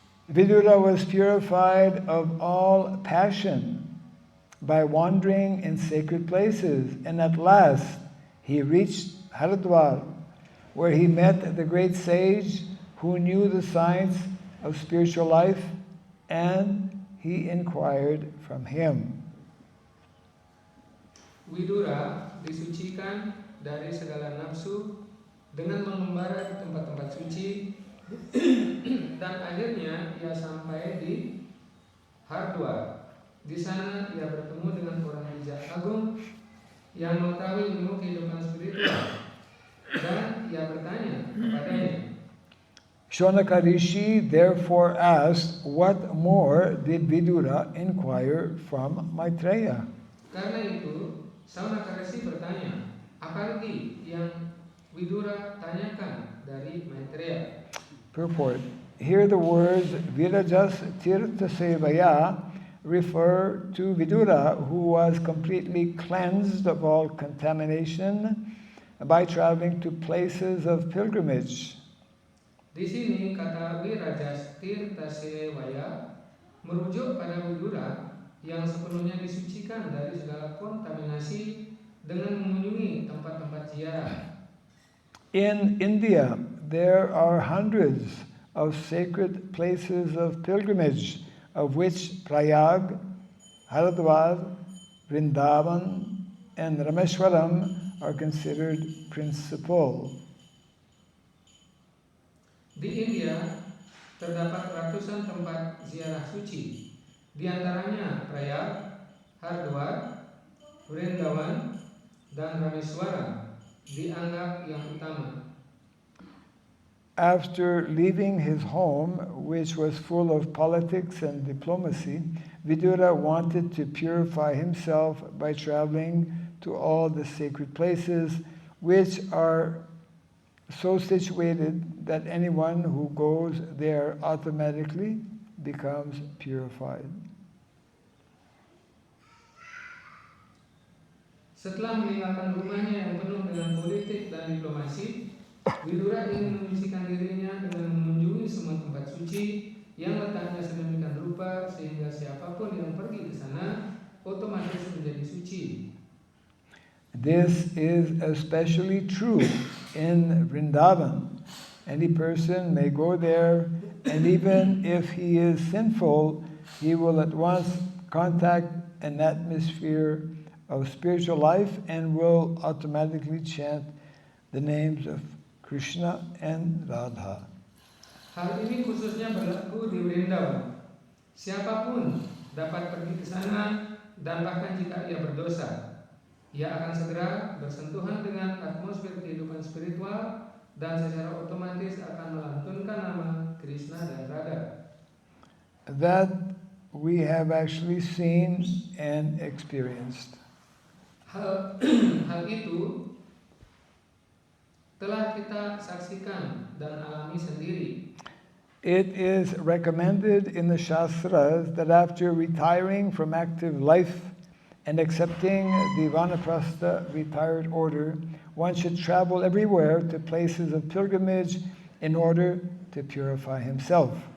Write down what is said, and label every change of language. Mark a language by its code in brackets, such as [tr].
[en] Vidura was purified of all passion by wandering in sacred places, and at last he reached Haridwar, where he met the great sage who knew the science of spiritual life, and he inquired from him. [id] Widura disucikan dari segala nafsu dengan mengembara di tempat-tempat suci dan akhirnya ia sampai di Hardwar. Di sana ia bertemu dengan orang bijak agung yang mengetahui ilmu kehidupan spiritual dan ia bertanya kepadanya. [en] Shonaka Rishi therefore asked, what more did Vidura inquire from Maitreya? [id] Karena itu, Shonaka Rishi bertanya, apa lagi yang Vidura tanyakan dari Maitreya? [en] Purport. Here the words Virajas Tirtha Sevaya refer to Vidura, who was completely cleansed of all contamination by traveling to places of pilgrimage. [id] Di sini kata Virajas Tirtha Sevaya merujuk pada Vidura yang sepenuhnya disucikan dari segala kontaminasi dengan mengunjungi tempat-tempat ziarah. [en] In India, there are hundreds of sacred places of pilgrimage, of which Prayag, Haridwar, Vrindavan, and Rameshwaram are considered principal. [id] Di India terdapat ratusan tempat ziarah suci, di antaranya Prayag, Hardwar, Vrindavan, dan Rameswaram dianggap yang utama. [en] After leaving his home, which was full of politics and diplomacy, Vidura wanted to purify himself by traveling to all the sacred places, which are so situated that anyone who goes there automatically becomes purified. [id] Setelah meninggalkan rumahnya yang penuh dengan politik dan diplomasi, Vidura ingin menyucikan dirinya dengan mengunjungi semua tempat suci yang letaknya sedemikian rupa sehingga siapapun yang pergi ke sana otomatis menjadi suci. [en] This is especially true in Vrindavan. Any person may go there, and even if he is sinful, he will at once contact an atmosphere of spiritual life and will automatically chant the names of Krishna and Radha. [id] Hal ini khususnya berlaku di Vrindavan. Siapapun dapat pergi ke sana dan bahkan jika ia berdosa, ia akan segera bersentuhan dengan atmosfer kehidupan spiritual dan secara otomatis akan melantunkan nama Krishna dan Radha. [en] That we have actually seen and experienced. [id] Hal itu telah kita saksikan dan alami sendiri. [en] It is recommended in the Shastras that after retiring from active life and accepting the Vanaprastha retired order, one should travel everywhere to places of pilgrimage in order to purify himself.